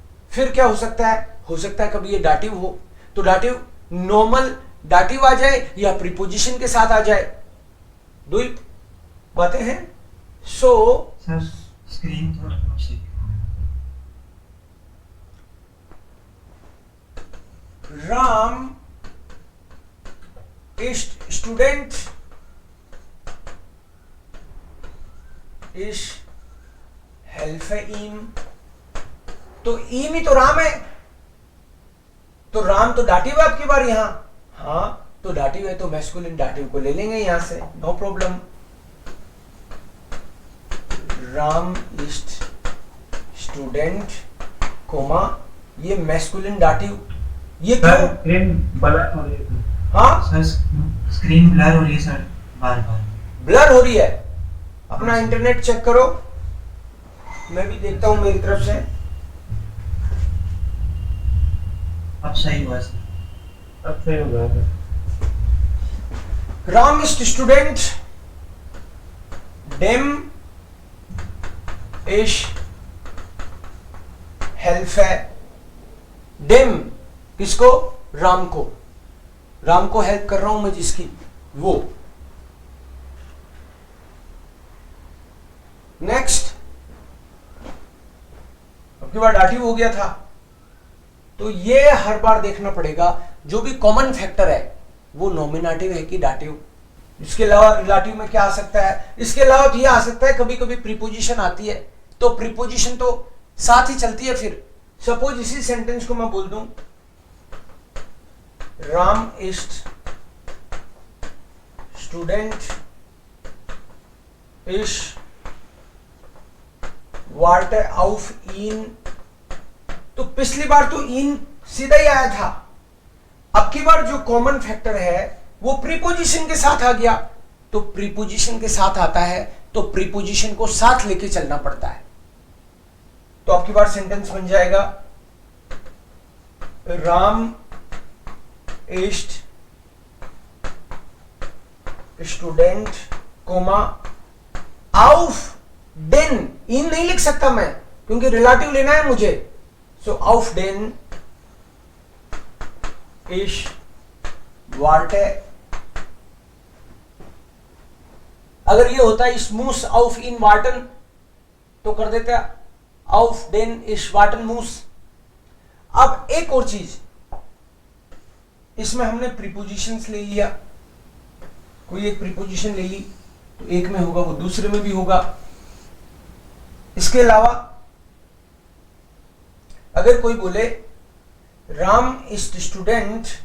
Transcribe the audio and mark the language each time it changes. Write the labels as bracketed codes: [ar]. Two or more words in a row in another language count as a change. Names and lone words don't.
[hi] फिर क्या हो सकता है कभी ये दाटिव हो, तो दाटिव नॉर्मल दाटिव आ जाए या प्रीपोजिशन के साथ आ जाए, दो ही बातें हैं। सो सर स्क्रीन थोड़ा [de] राम ist Student ich helfe ihm, [hi] तो ihm ही तो राम है, तो राम तो दाटिव है आपकी बार यहां, हाँ तो दाटिव है तो [de] Maskulin Dativ [hi] को ले लेंगे यहां से, [en] no problem. [de] राम ist Student [hi] कोमा ये [de] Maskulin Dativ, [hi] ये क्यों? [en] screen blur [hi] हो रही है। हाँ सर [en] screen blur [hi] हो रही है सर, बार बार ब्लर हो रही है, अपना इंटरनेट चेक करो, मैं भी देखता हूं मेरी तरफ से। अब सही हुआ सर, अब सही हो गया सर। [de] राम ist Student dem ich helfe, dem किसको? [hi] राम को, राम को हेल्प कर रहा हूं मैं जिसकी, वो। नेक्स्ट, अब की बार दाटिव हो गया था, तो ये हर बार देखना पड़ेगा जो भी [en] common factor [hi] है वो नॉमिनेटिव है कि दाटिव। इसके अलावा रिलेटिव में क्या आ सकता है? इसके अलावा तो ये आ सकता है कभी कभी प्रीपोजिशन आती है, तो प्रीपोजिशन तो साथ ही चलती है। फिर सपोज इसी सेंटेंस को मैं बोल दूं [de] राम ist Student ich warte auf ihn, [hi] तो पिछली बार तो ihn सीधा ही आया था, अब की बार जो [en] common factor [hi] है वो प्रीपोजिशन के साथ आ गया, तो प्रीपोजिशन के साथ आता है तो प्रीपोजिशन को साथ लेके चलना पड़ता है। तो आपकी बार सेंटेंस बन जाएगा [de] राम ist Student [hi] कोमा [de] auf den, [hi] ihn नहीं लिख सकता मैं क्योंकि रिलेटिव लेना है मुझे, सो [de] auf den ich warte, [hi] अगर ये होता है [de] ich muss auf ihn warten [hi] तो कर देते [de] auf den ich warten muss। [hi] अब एक और चीज, इसमें हमने प्रीपोजिशंस ले लिया, कोई एक प्रीपोजिशन ले ली तो एक में होगा वो दूसरे में भी होगा। इसके अलावा अगर कोई बोले [de] राम ist Student